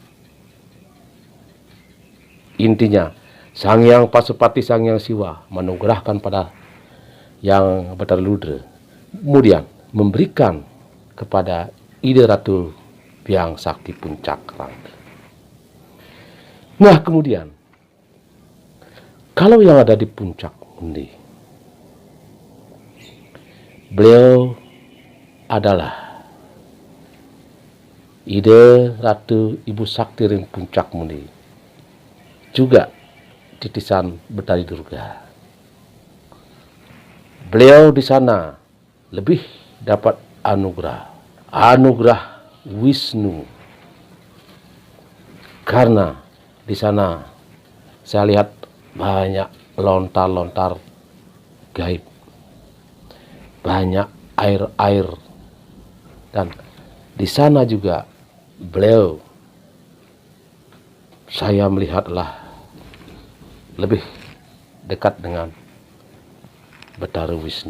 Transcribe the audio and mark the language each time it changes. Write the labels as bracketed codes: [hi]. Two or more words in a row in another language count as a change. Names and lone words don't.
[id] Intinya, Sang Hyang Pasupati, Sang Hyang Siwa menugerahkan pada yang Batara Ludra, kemudian memberikan kepada ide Ratu Biang Sakti Puncak Rande. Nah kemudian, kalau yang ada di Puncak Mundi, beliau adalah ide Ratu Ibu Sakti Ring Puncak Mundi, juga titisan Betari Durga. Beliau di sana lebih dapat anugerah Wisnu, karena di sana saya lihat banyak lontar-lontar gaib, banyak air-air, dan di sana juga beliau saya melihatlah lebih dekat dengan Betara Wisnu.